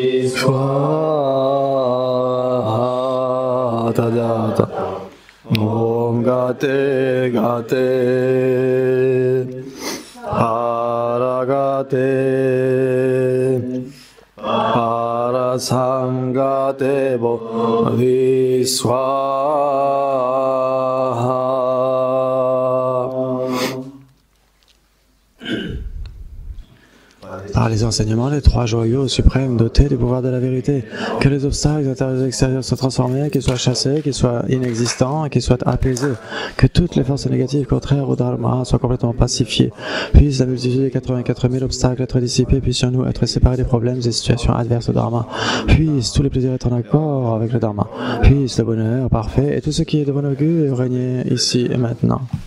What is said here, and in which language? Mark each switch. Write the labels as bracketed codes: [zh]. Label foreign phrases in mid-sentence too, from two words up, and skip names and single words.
[sa] Swaha Tadyata Om Gate Gate Paragate Parasamgate Bodhi Swaha. [fr] Par les enseignements des trois joyaux suprêmes dotés du pouvoir de la vérité, que les obstacles intérieurs et extérieurs soient transformés, qu'ils soient chassés, qu'ils soient inexistants, qu'ils soient apaisés, que toutes les forces négatives contraires au Dharma soient complètement pacifiées, puisse la multitude des 84 000 obstacles être dissipés, puissions-nous être séparés des problèmes et situations adverses au Dharma, puissent tous les plaisirs être en accord avec le Dharma, puisse le bonheur parfait et tout ce qui est de bon augure régner ici et maintenant.